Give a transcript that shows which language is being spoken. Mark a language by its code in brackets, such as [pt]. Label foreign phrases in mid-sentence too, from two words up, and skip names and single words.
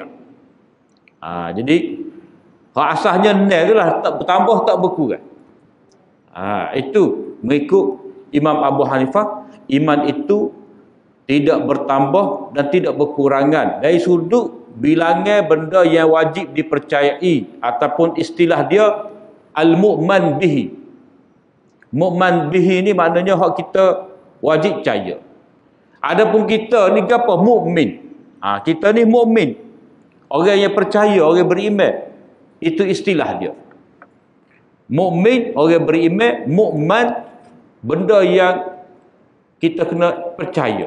[ms] Jadi hak asasnya itulah, tak bertambah tak berkurang. Itu mengikut Imam Abu Hanifah, iman itu tidak bertambah dan tidak berkurangan dari sudut bilangan benda yang wajib dipercayai, ataupun istilah dia [ar] المؤمن به. مؤمن به [ms] ni maknanya hak kita wajib percaya. Adapun kita ni apa? Mukmin. Kita ni mukmin, orang yang percaya, orang beriman. Itu istilah dia. Mukmin, orang beriman. Mukman, benda yang kita kena percaya.